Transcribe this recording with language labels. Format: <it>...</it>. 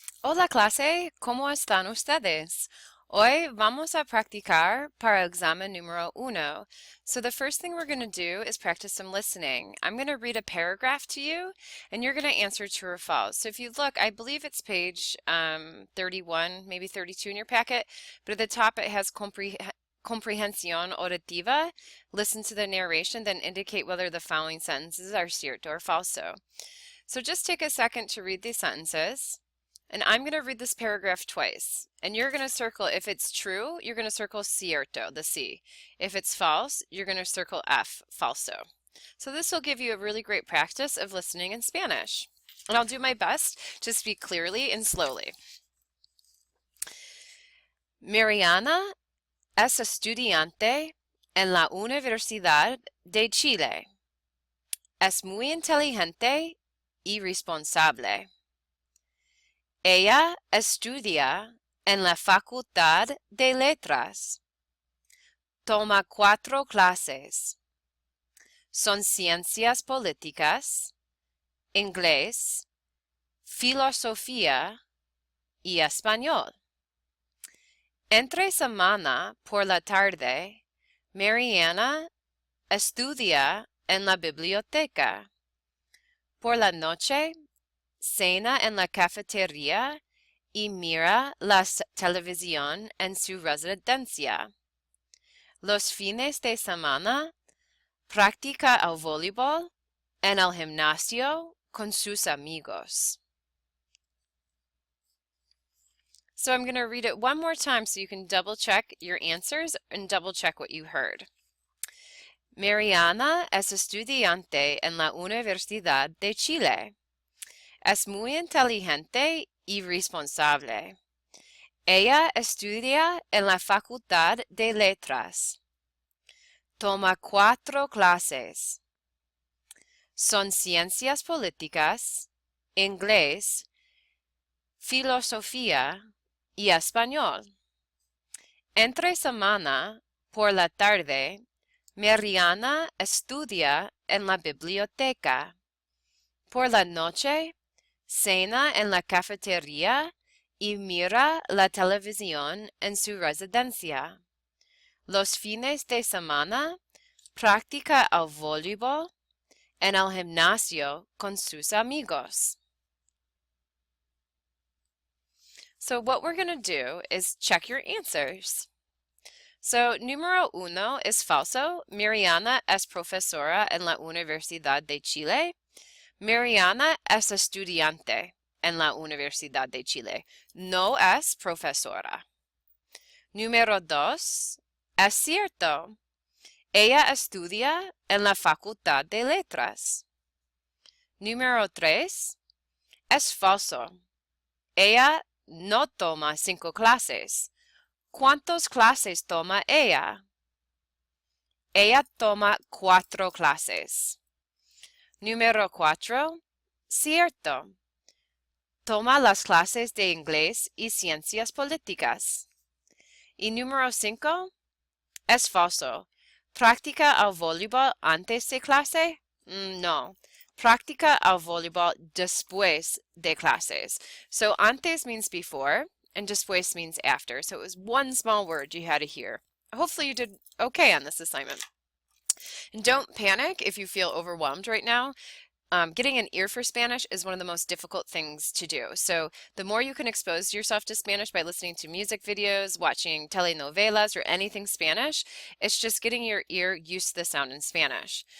<es>Hola clase, ¿cómo están ustedes? Hoy vamos a practicar para examen número uno.</es> <en>So the first thing we're going to do is practice some listening. I'm going to read a paragraph to you and you're going to answer true or false. So if you look, I believe it's page 31, maybe 32 in your packet, but at the top it has</en> <es>comprehensión auditiva.</es> <en>Listen to the narration, then indicate whether the following sentences are cierto or falso. So just take a second to read these sentences. And I'm going to read this paragraph twice. And you're going to circle, if it's true, you're going to circle cierto, the C. If it's false, you're going to circle F, falso. So this will give you a really great practice of listening in Spanish. And I'll do my best to speak clearly and slowly.</en> <es>Mariana es estudiante en la Universidad de Chile. Es muy inteligente y responsable. Ella estudia en la Facultad de Letras. Toma 4 clases. Son ciencias políticas, inglés, filosofía y español. Entre semana por la tarde, Mariana estudia en la biblioteca. Por la noche, cena en la cafetería y mira la televisión en su residencia. Los fines de semana practica el voleibol en el gimnasio con sus amigos.</es> <en>So I'm going to read it one more time so you can double check your answers and double check what you heard.</en> <es>Mariana es estudiante en la Universidad de Chile. Es muy inteligente y responsable. Ella estudia en la Facultad de Letras. Toma 4 clases. Son ciencias políticas, inglés, filosofía y español. Entre semana, por la tarde, Mariana estudia en la biblioteca. Por la noche, cena en la cafetería y mira la televisión en su residencia. Los fines de semana practica el voleibol en el gimnasio con sus amigos.</es> <en>So what we're going to do is check your answers.</en> <es>So número uno es falso. Mariana es profesora en la Universidad de Chile. Mariana es estudiante en la Universidad de Chile. No es profesora. Número 2. Es cierto. Ella estudia en la Facultad de Letras. Número 3. Es falso. Ella no toma 5 clases. ¿Cuántas clases toma ella? Ella toma 4 clases. Número 4. Cierto. Toma las clases de inglés y ciencias políticas. Y número 5. Es falso. ¿Practica el voleibol antes de clase? No. Practica el voleibol después de clases.</es> <en>So antes means before and después means after. So it was one small word you had to hear. Hopefully you did okay on this assignment. And don't panic if you feel overwhelmed right now. Getting an ear for Spanish is one of the most difficult things to do. So the more you can expose yourself to Spanish by listening to music videos, watching telenovelas, or anything Spanish, it's just getting your ear used to the sound in Spanish.</en>